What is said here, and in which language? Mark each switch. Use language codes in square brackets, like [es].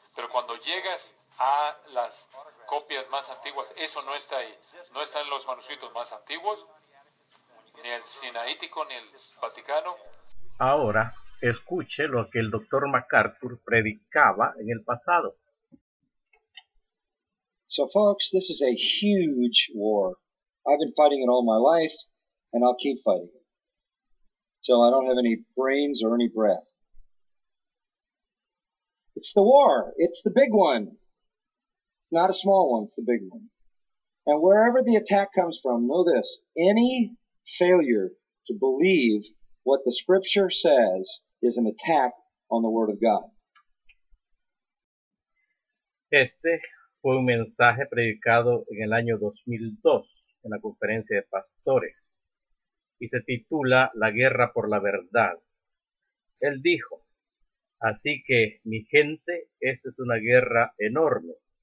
[es] Pero cuando llegas a las copias más antiguas, eso no está ahí. No está en los manuscritos más antiguos, ni el Sinaítico, ni el Vaticano. Ahora, escuche lo que el Dr. MacArthur predicaba en el pasado. [en] So, folks, this is a huge war. I've been fighting it all my life, and I'll keep fighting it till I don't have any brains or any breath. It's the war. It's the big one. Not a small one. It's the big one. And wherever the attack comes from, know this. Any failure to believe what the Scripture says is an attack on the Word of God. [es] Este fue un mensaje predicado en el año 2002 en la Conferencia de Pastores y se titula La guerra por la verdad. Él dijo, así que mi gente, esta es una guerra enorme.